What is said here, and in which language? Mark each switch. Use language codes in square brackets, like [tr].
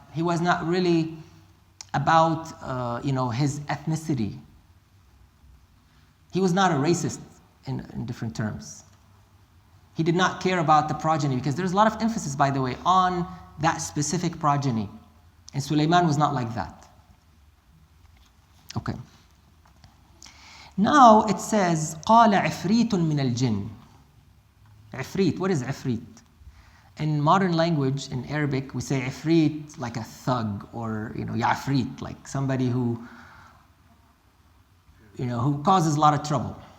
[en] He was not really about his ethnicity. He was not a racist in different terms. He did not care about the progeny, because there's a lot of emphasis, by the way, on that specific progeny. And Sulaiman was not like that. Okay. Now it says, [ar] قال عفريت من الجن. [en] Ifrit, what is ifrit? In modern language, in Arabic, we say ifrit like a thug, or ya'frit, like somebody who causes a lot of trouble.